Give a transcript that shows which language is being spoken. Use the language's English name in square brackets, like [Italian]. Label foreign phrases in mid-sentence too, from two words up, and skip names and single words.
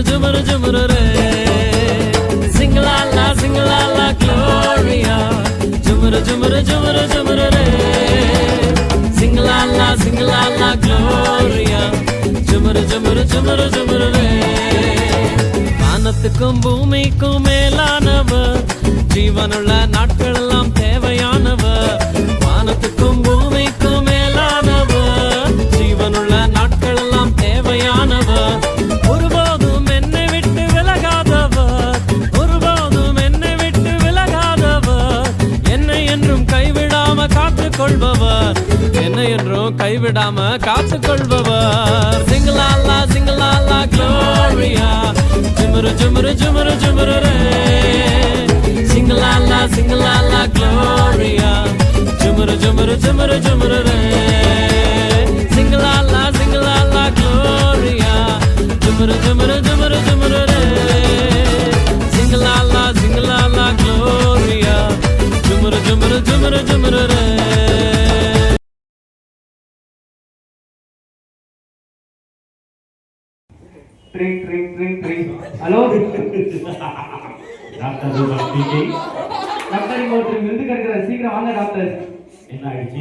[English] jumru jumru re. Sing la la Gloria. Jumru jumru jumru jumru re. Sing la la Gloria. Jumru jumru jumru jumru re. [Tamil] வானத்துக்கும் பூமிக்கும் மேலானவர், ஜீவனுள்ள நாட்கள் எல்லாம் தேவையானவர். வானத்துக்கும் பூமிக்கும் மேலானவர், ஜீவனுள்ள நாட்கள் எல்லாம் தேவையானவர். ஒருபோதும் என்னை விட்டு விலகாதவர், ஒருபோதும் என்னை விட்டு விலகாதவர். என்னை என்றும் கைவிடாம காத்துக் கொள்பவர், என்னை என்றும் கைவிடாம காத்துக் கொள்பவர். [English] சிங்கலாலா Gloria. Jumru jumru jumru jumru re. Sing la la Gloria. Jumru jumru jumru jumru re. Sing la la Gloria. Jumru jumru jumru jumru re. Sing la la Gloria. Jumru jumru jumru jumru re. ட்ரிங் ட்ரிங் ட்ரிங் ட்ரிங். ஹலோ Doctor Rupa speaking. [Tamil] டாக்டர், இங்க ஒருத்தர் விருந்து கிடைக்கிறார், சீக்கிரம் வாங்க டாக்டர். என்ன ஆயிடுச்சு?